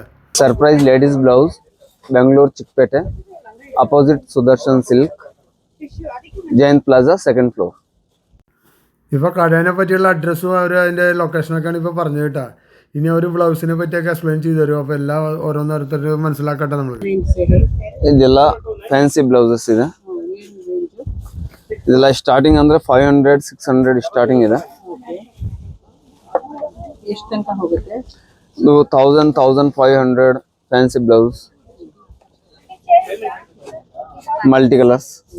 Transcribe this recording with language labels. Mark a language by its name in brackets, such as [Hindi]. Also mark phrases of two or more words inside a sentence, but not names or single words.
[Malayalam] സർപ്രൈസ് ലേഡീസ് ബ്ലൗസ്, ബാംഗ്ലൂർ ചിക്പേട്ടെ, അപ്പോസിറ്റ് സുദർശൻ സിൽക്ക്, ജയന്ത് പ്ലാസ, 2nd ഫ്ലോർ. ഇപ്പോൾ കടേനെ പറ്റിയുള്ള അഡ്രസ്സും അവർ അതിൻ്റെ ലൊക്കേഷനൊക്കെയാണ് ഇപ്പോൾ പറഞ്ഞു കേട്ടോ. ഇനി അവർ ബ്ലൗസിനെ പറ്റിയൊക്കെ എക്സ്പ്ലെയിൻ ചെയ്ത് തരും. അപ്പോൾ എല്ലാം ഓരോന്നോരോരുത്തർ മനസ്സിലാക്കട്ടെ നമ്മൾ. [Kannada] ಇದೆಲ್ಲ [English] fancy blouses [Kannada] ಇದೆ. ಇದೆಲ್ಲ ಸ್ಟಾರ್ಟಿಂಗ್ ಅಂದ್ರೆ 500-600 ಸ್ಟಾರ್ಟಿಂಗ್ ಇದೆ. ಎಷ್ಟು ತನಕ ಹೋಗುತ್ತೆ? [English] 1000-1500 fancy blouse, multi colours.